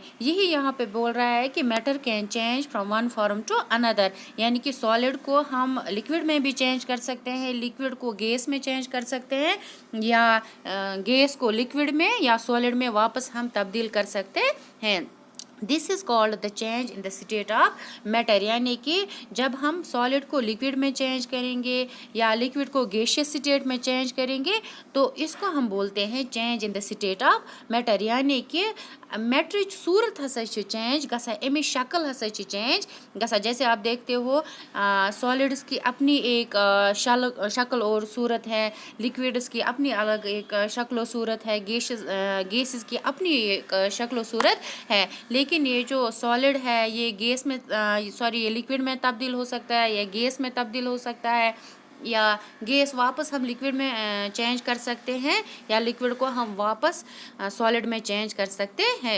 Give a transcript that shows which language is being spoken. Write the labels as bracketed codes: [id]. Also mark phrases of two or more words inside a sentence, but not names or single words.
[hi] यही यहाँ पे बोल रहा है कि [en] matter can change from one form to another, [hi] यानी कि सॉलिड को हम लिक्विड में भी चेंज कर सकते हैं, लिक्विड को गैस में चेंज कर सकते हैं, या गैस को लिक्विड में या सॉलिड में वापस हम तब्दील कर सकते हैं। [en] this is called the change in the state of matter, [hi] यानी कि जब हम सॉलिड को लिक्विड में चेंज करेंगे या लिक्विड को [en] gaseous state [hi] में चेंज करेंगे तो इसको हम बोलते हैं [en] change in the state of matter. [ks] यानी कि ماٹرِچ صوٗرت ہَسا چینج گَسا، اَمی شکل ہَسا چینج گَسا. [hi] जैसे आप देखते हो सॉलिड्स की अपनी एक शक्ल और सूरत है, लिक्विड्स की अपनी अलग एक शक्ल और सूरत है, गैसेस की अपनी एक शक्ल और सूरत है। लेकिन ये जो सॉलिड है ये गैस में ये लिक्विड में तब्दील हो सकता है या गैस में तब्दील हो सकता है, या गैस वापस हम लिक्विड में चेंज कर सकते हैं, या लिक्विड को हम वापस सॉलिड में चेंज कर सकते हैं।